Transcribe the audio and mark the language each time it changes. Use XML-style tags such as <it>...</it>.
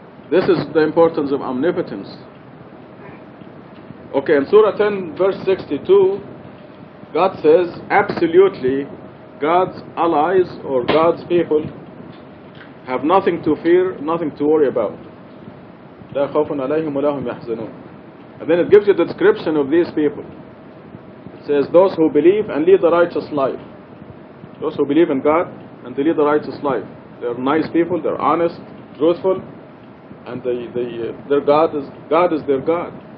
<en>This is the importance of omnipotence. Okay, in Surah 10 verse 62, God says, absolutely, God's allies or God's people have nothing to fear, nothing to worry about.</en> <ar>لا خوف عليهم ولا هم يحزنون.</ar> <en>And then it gives you the description of these people. It says, those who believe and lead a righteous life. Those who believe in God and they lead a righteous life. They're nice people, they're honest, truthful, and their God is their God.</en>